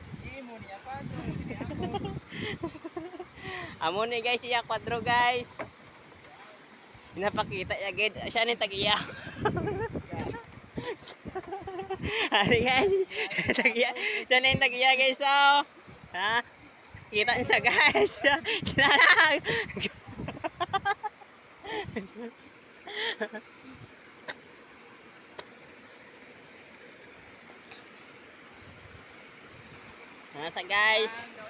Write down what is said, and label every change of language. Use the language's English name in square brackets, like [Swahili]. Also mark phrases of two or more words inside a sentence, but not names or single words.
[Hiligaynon] Amo ni guys iya kwadro guys. Pinapakita ya gid siya ni tagiya. Ari guys, tagiya. Siya ni tagiya guys oh. Ha? Kita niya guys. Kinalag. Nasa guys.